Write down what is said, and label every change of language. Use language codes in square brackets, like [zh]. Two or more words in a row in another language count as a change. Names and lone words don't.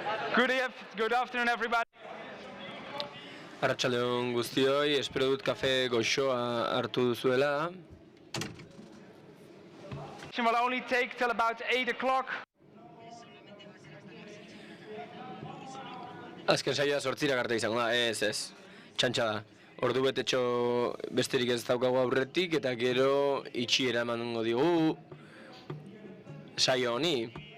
[en] Good afternoon, everybody. [eu] Arratsaldeon guztioi, espero dut kafe goxoa hartu duzuela. [en] It will only take till about 8 o'clock. [eu] Azken saioa 8 arte izango da, ez. Txantxa da. Ordu betetxo besterik ez daukagu aurretik eta gero itxiera emango digu saio honi.